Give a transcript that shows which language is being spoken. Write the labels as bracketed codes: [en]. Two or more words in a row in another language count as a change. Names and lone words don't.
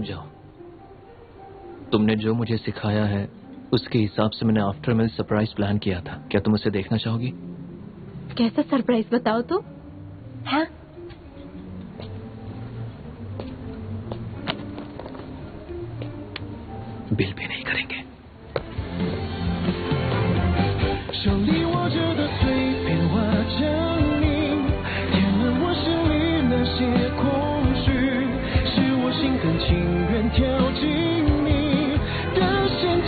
[hi] रुक जाओ, तुमने जो मुझे सिखाया है उसके हिसाब से मैंने [en] after meal surprise [hi] प्लान किया था। क्या तुम उसे देखना चाहोगी? कैसा सरप्राइज बताओ तो। हाँ, [en] bill pay [hi] नहीं करेंगे। [zh] 手里握着的碎片化成泥，填满我心里那些空虚，是我心甘情愿跳进你的